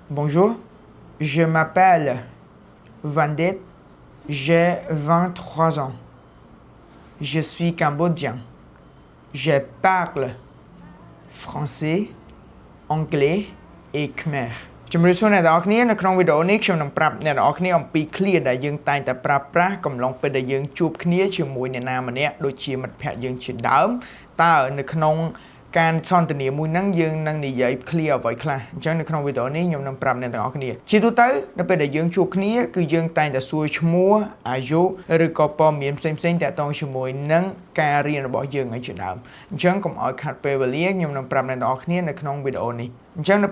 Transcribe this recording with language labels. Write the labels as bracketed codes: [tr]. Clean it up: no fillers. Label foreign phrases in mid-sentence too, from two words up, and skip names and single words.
[fr] Bonjour, je m'appelle Vandit, j'ai 23 ans. Je suis cambodgien. Je parle français, anglais et khmer [km] ជំរាបសួរអ្នកទាំងអស់គ្នានៅក្នុងវីដេអូនេះខ្ញុំនឹងប្រាប់អ្នកទាំងអស់គ្នាអំពីឃ្លាដែលយើងតែងតែប្រើប្រាស់កំឡុង ពេលដែលយើងជួបគ្នាជាមួយអ្នកណាម្នាក់ដូចជាមិត្តភក្តិយើងជាដើមតើនៅក្នុងការសន្ទនាមួយហ្នឹងយើងនឹងនិយាយឃ្លាអ្វីខ្លះអញ្ចឹងនៅក្នុងវីដេអូនេះខ្ញុំនឹងប្រាប់អ្នកទាំងអស់គ្នាជាទូទៅនៅពេលដែលយើងជួបគ្នាគឺយើងតែងតែសួរឈ្មោះអាយុឬក៏ព័ត៌មានផ្សេងៗតាក់ទងជាមួយនឹងការរៀនរបស់យើងឲ្យជាដើមអញ្ចឹងកុំឲ្យខាត់ពេលវេលាខ្ញុំនឹងប្រាប់អ្នកទាំងអស់គ្នានៅក្នុងវីដេអូនេះអញ្ចឹងនៅ